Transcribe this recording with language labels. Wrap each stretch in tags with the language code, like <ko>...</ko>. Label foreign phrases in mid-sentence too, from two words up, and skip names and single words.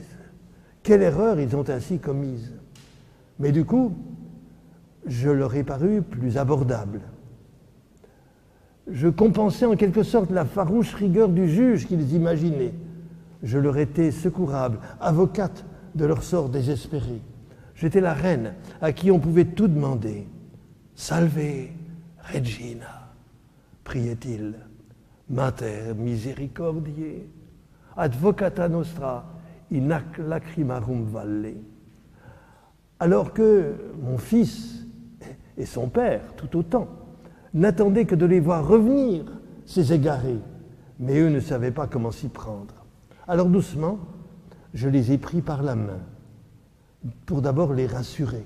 <fr>Quelle erreur ils ont ainsi commise. Mais du coup, je leur ai paru plus abordable. Je compensais en quelque sorte la farouche rigueur du juge qu'ils imaginaient. Je leur étais secourable, avocate de leur sort désespéré. J'étais la reine à qui on pouvait tout demander. «</fr> <la>Salve, Regina</la> <fr>» priait-il, «</fr> <la>Mater misericordiae, advocata nostra, in hac lacrimarum valle</la> <fr>» Alors que mon fils et son père, tout autant, n'attendaient que de les voir revenir, ces égarés, mais eux ne savaient pas comment s'y prendre. Alors doucement, je les ai pris par la main, pour d'abord les rassurer.</fr>